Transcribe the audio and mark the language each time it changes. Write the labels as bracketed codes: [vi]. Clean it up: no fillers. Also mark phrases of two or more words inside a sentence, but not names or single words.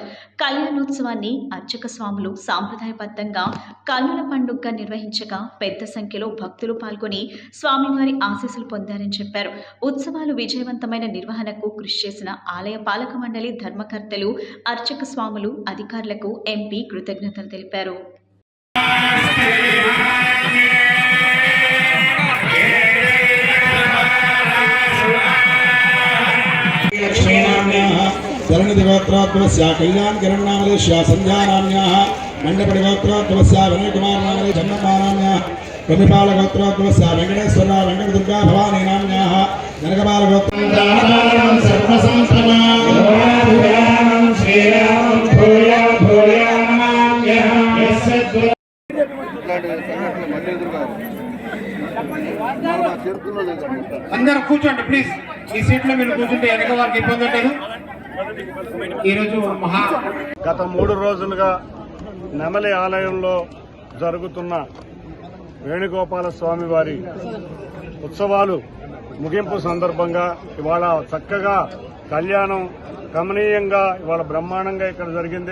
[te] కళ్యాణోత్సవాన్ని అర్చక స్వాములు సాంప్రదాయబద్ధంగా కన్నుల పండుగగా నిర్వహించగా పెద్ద సంఖ్యలో భక్తులు పాల్గొని స్వామివారి ఆశీస్సులు పొందారని చెప్పారు. ఉత్సవాలు విజయవంతమైన నిర్వహణకు కృషి చేసిన ఆలయ పాలక మండలి ధర్మకర్తలు, అర్చక స్వాములు, అధికారులకు ఎంపీ కృతజ్ఞతలు తెలిపారు. [sa] धरणिगोत्रोद्भवस्य कल्याणकिरण्नामदेश्य सन्ध्यानाम्याः मण्डपटिगोत्रोद्भवस्य विनयकुमारनामदे जन्मपानाम्याः कविपालगोत्रोद्भवस्य वेङ्कटेश्वरराव वेङ्कटदुर्गा भवानी नाम्याः जनकपालगोत्रोद्भवस्य सर्वसंप्रदायं श्रीरामं भूया भूया नमाम्यहम्. [te] అందరూ కూర్చోండి ప్లీజ్. ఈ సీట్లో మీరు కూర్చుంటే వెనక వారికి ఇబ్బంది ఉండదు. ఈరోజు గత 3 రోజులుగా నెమలి ఆలయంలో జరుగుతున్న వేణుగోపాల స్వామి వారి ఉత్సవాలు ముగింపు సందర్భంగా ఇవాళ చక్కగా కళ్యాణం కమనీయంగా ఇవాళ బ్రహ్మాండంగా ఇక్కడ జరిగింది.